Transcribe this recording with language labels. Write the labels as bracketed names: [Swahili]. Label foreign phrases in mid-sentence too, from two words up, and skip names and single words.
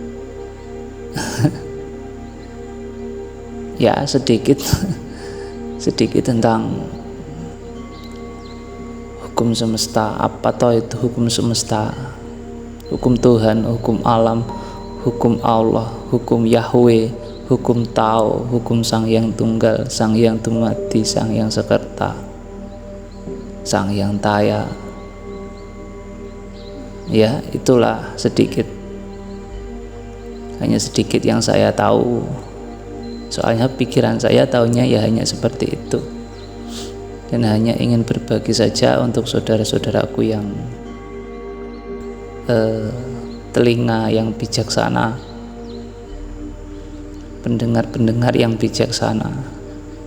[Indonesian] Ya sedikit tentang hukum semesta. Apa toh itu hukum semesta? Hukum Tuhan, hukum alam, hukum Allah, hukum Yahweh, hukum Tao, hukum Sang Hyang Tunggal, Sang Hyang Dumadi, Sang Hyang Sekerta, Sang Hyang Taya. Ya, itulah sedikit, hanya sedikit yang saya tahu. Soalnya pikiran saya tahunya ya hanya seperti itu. Dan hanya ingin berbagi saja untuk saudara-saudaraku yang telinga yang bijaksana, pendengar-pendengar yang bijaksana.